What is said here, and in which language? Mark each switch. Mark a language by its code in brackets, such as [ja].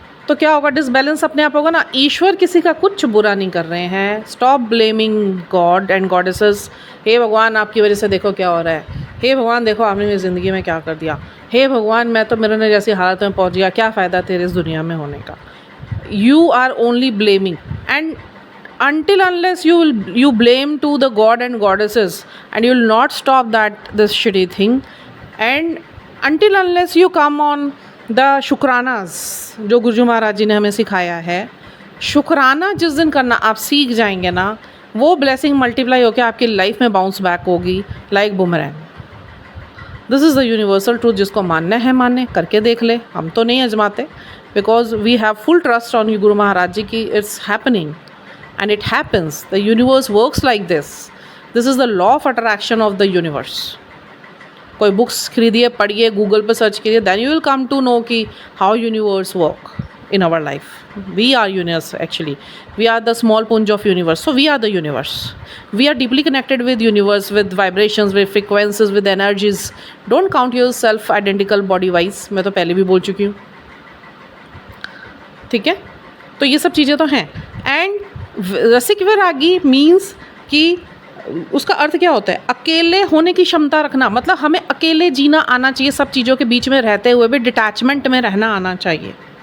[hi] तो क्या होगा, डिसबैलेंस अपने आप होगा ना। ईश्वर किसी का कुछ बुरा नहीं कर रहे हैं। [en] Stop blaming God and goddesses. [hi] हे भगवान आपकी वजह से देखो क्या हो रहा है, हे भगवान देखो आपने मेरी ज़िंदगी में क्या कर दिया, हे भगवान मैं तो मेरे ने जैसी हालत में पहुंच गया, क्या फ़ायदा तेरे इस दुनिया में होने का। [en] you are only blaming and until unless you blame to the god and goddesses and you will not stop this shitty thing, and until unless you come on the शुक्रानास [hi] जो गुरुजी महाराज जी ने हमें सिखाया है। शुक्राना जिस दिन करना आप सीख जाएंगे ना, वो ब्लेसिंग मल्टीप्लाई होकर आपकी लाइफ में बाउंस बैक होगी [en] Like boomerang. This is the universal truth, [hi] जिसको मानना है माने, करके देख ले। हम तो नहीं आजमाते [en] Because we have full trust on you guru Maharaj ji की it's happening and it happens. The universe works like this. This is the law of attraction of the universe. [hi] कोई बुक्स खरीदिए, पढ़िए, गूगल पे सर्च कीजिए, [en] then you will come to know कि how universe work in our life. We are universe actually. We are the small punch of universe. So we are the universe. We are deeply connected with universe, with vibrations, with frequencies, with energies. Don't count yourself identical body wise. [hi] मैं तो पहले भी बोल चुकी हूँ, ठीक है। तो ये सब चीज़ें तो हैं। एंड रसिक वैरागी मीन्स कि उसका अर्थ क्या होता है, अकेले होने की क्षमता रखना। मतलब हमें अकेले जीना आना चाहिए, सब चीज़ों के बीच में रहते हुए भी डिटैचमेंट में रहना आना चाहिए।